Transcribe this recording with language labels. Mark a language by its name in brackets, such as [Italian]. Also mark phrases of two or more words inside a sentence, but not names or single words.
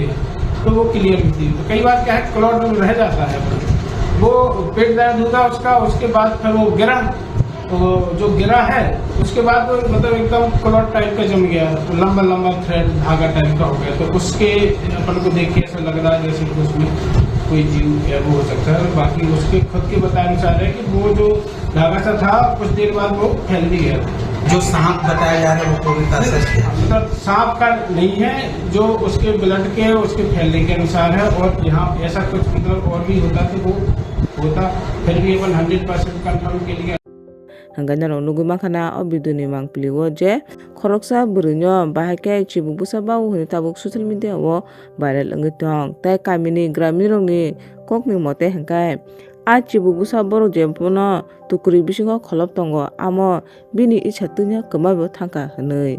[Hindi] हैं तो वो क्लियर भी थी तो कई बार क्या है क्लॉट रह जाता है वो पेट दर्द हुआ उसका उसके बाद फिर वो गिरा तो जो गिरा है उसके बाद वो मतलब एकदम [English] clot type [Hindi] का जम गया लंबा लंबा थ्रेड धागा टाइप का हो गया तो उसके अपन को देख के ऐसा लग रहा है जैसे कि उसमें कोई जीव या वो हो सकता है बाकी उसके खुद के बताए अनुसार है कि वो जो धागा सा था कुछ देर बाद वो फैल भी गया जो सांप बताया जा रहा है वो पूरी तरह सच है मतलब सांप का नहीं है जो उसके ब्लड के उसके फैलने के अनुसार है और यहाँ ऐसा कुछ मतलब और भी होता तो वो होता फिर भी अपन 100% कंफर्म के लिए [Kok Borok] hanggang narong nugu makana o biduni mangpili wo je khoroksa burinyo bahake chibuk busa bawu honi tabuk [English] social media [Kok Borok] wo viral ngi tong tai kamini gramin rong ni kokni mote hangkai Achibu busa borok jempono tukuri bisingo kholop tongo amo bini isatunya kemabo thangka hinui.